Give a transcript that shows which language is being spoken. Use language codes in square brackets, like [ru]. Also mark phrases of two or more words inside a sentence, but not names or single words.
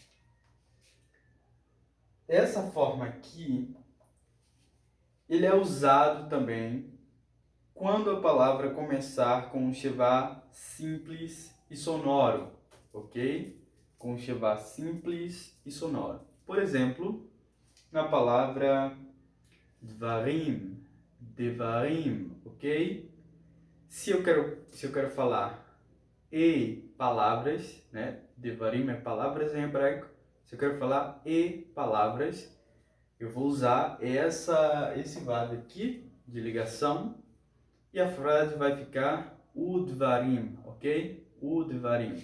[pt] Essa forma aqui, ele é usado também quando a palavra começar com um shevá simples e sonoro, ok? Com um shevá simples e sonoro. Por exemplo, na palavra dvarim, devarim, ok? Se eu quero falar e palavras, né? Devarim é palavras em hebraico. Se eu quero falar e palavras, eu vou usar esse vav aqui de ligação e a frase vai ficar udvarim, ok? Udvarim.